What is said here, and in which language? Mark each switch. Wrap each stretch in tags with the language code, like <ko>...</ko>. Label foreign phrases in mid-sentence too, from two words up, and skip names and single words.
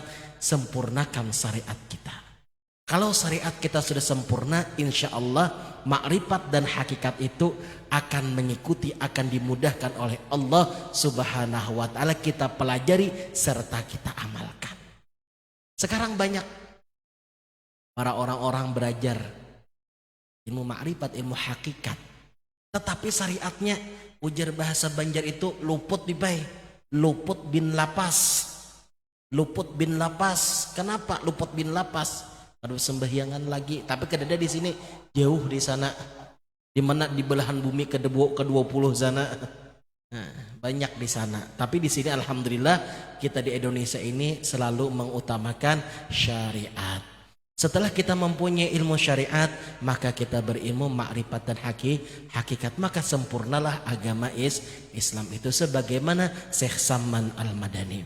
<id>Sempurnakan syariat kita. Kalau syariat kita sudah sempurna,</id> <ar>إن شاء الله</ar> <id>makrifat dan hakikat itu akan mengikuti, akan dimudahkan oleh Allah</id> <ar>سبحانه وتعالى.</ar> <id>Kita pelajari serta kita amalkan. Sekarang banyak para orang-orang belajar ilmu makrifat, ilmu hakikat, tetapi syariatnya,</id> <bjn>ujar bahasa Banjar itu luput dibai, luput bin lapas. Luput bin lapas. Kenapa luput bin lapas? Aduh, sembahyangan lagi, tapi kedada di sini jauh di sana, di mana di belahan bumi ke-20 sana. Nah, banyak di sana.</bjn> <id>Tapi di sini alhamdulillah kita di Indonesia ini selalu mengutamakan syariat. Setelah kita mempunyai ilmu syariat, maka kita berilmu makrifat dan hakikat, maka sempurnalah agama Islam itu sebagaimana Syekh Saman Al-Madani.</id>